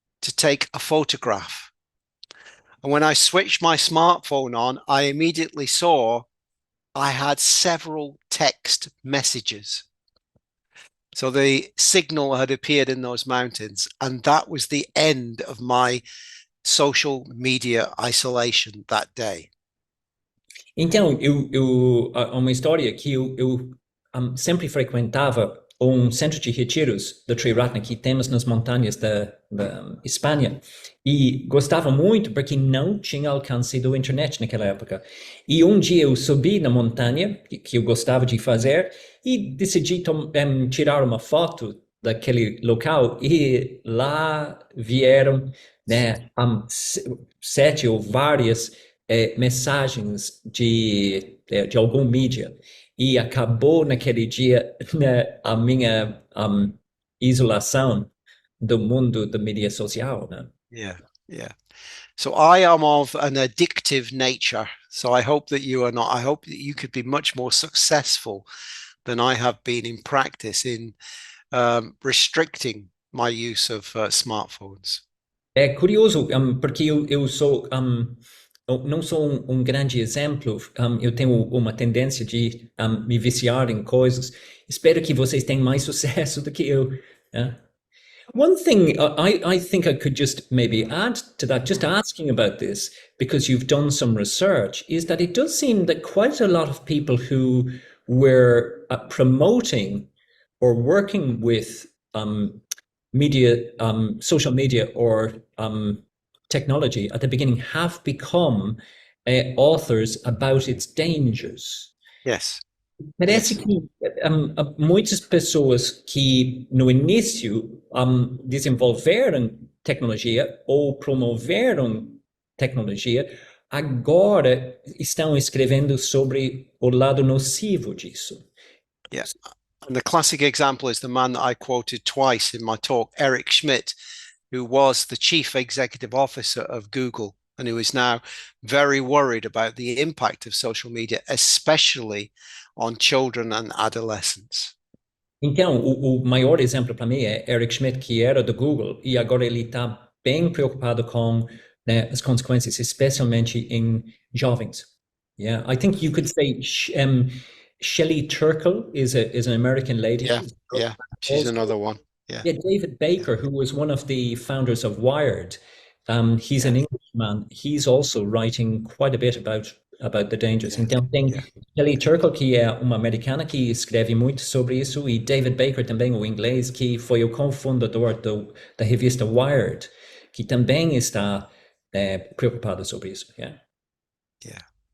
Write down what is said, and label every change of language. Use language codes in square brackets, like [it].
[en] to take a photograph. And when I switched my smartphone on, I immediately saw I had several text messages. So the signal had appeared in those mountains, and that was the end of my social media isolation that day. [pt] Então, há uma história que eu sempre frequentava centro de retiros do Triratna que temos nas montanhas da Espanha e gostava muito porque não tinha alcance da internet naquela época. E um dia eu subi na montanha, que eu gostava de fazer, e decidi tirar uma foto daquele local e lá vieram, né, 7 ou várias mensagens de algum mídia. E acabou naquele dia, né, a minha isolação do mundo da mídia social, né? [en] Yeah. So I am of an addictive nature. So I hope that you are not. I hope that you could be much more successful than I have been in practice in restricting my use of smartphones. [pt] É curioso, porque eu sou... eu não sou um grande exemplo, eu tenho uma tendência de me viciar em coisas. Espero que vocês tenham mais sucesso do que eu. [en] Yeah. One thing I think I could just maybe add to that, just asking about this, because you've done some research, is that it does seem that quite a lot of people who were promoting or working with media, social media or technology at the beginning have become authors about its dangers. Yes. [pt] Parece que muitas pessoas que no início desenvolveram tecnologia ou promoveram tecnologia, agora estão escrevendo sobre o lado nocivo disso. [en] Yeah. And the classic example is the man that I quoted twice in my talk, Eric Schmidt, who was the chief executive officer of Google and who is now very worried about the impact of social media, especially on children and adolescents. [pt] Então, o maior exemplo para mim é Eric Schmidt, que era do Google, e agora ele está bem preocupado com, né, as consequências, especialmente em jovens. [en] Yeah, I think you could say Shelley Turkle is an American lady. Yeah, she's also another one. Yeah, David Baker, who was one of the founders of Wired, he's an Englishman. He's also writing quite a bit about the dangers. [pt] Então tem Shelley Turkle, que é uma americana que escreve muito sobre isso, e David Baker também, o inglês, que foi o cofundador da revista Wired, que também está preocupado sobre isso. [en] Yeah.